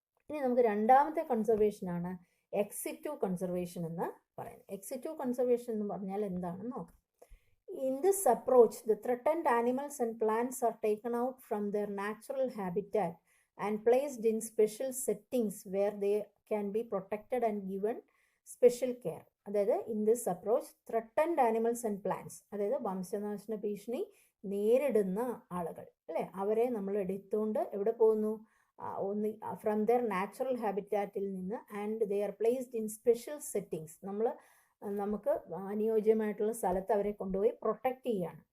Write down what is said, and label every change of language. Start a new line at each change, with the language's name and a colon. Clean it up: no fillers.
Malayalam: ഇനി നമുക്ക് രണ്ടാമത്തെ കൺസർവേഷനാണ് എക്സിറ്റു കൺസർവേഷൻ എന്ന് പറയുന്നത്. എക്സിറ്റു കൺസർവേഷൻ എന്ന് പറഞ്ഞാൽ എന്താണെന്ന് നോക്കാം.
English: In this approach, the threatened animals and plants are taken out from their natural habitat and placed in special settings where they can be protected and given special care.
Malayalam: അതായത്
English: in this approach threatened animals and plants,
Malayalam: അതായത് വംശനാശന ഭീഷണി നേരിടുന്ന ആളുകൾ അല്ലേ, അവരെ നമ്മൾ എടുത്തുകൊണ്ട് എവിടെ പോകുന്നു,
English: from their natural ഹാബിറ്റാറ്റിൽ
Malayalam: നിന്ന്,
English: and they are placed in special settings,
Malayalam: നമുക്ക് അനുയോജ്യമായിട്ടുള്ള സ്ഥലത്ത് അവരെ കൊണ്ടുപോയി പ്രൊട്ടക്റ്റ് ചെയ്യുകയാണ്.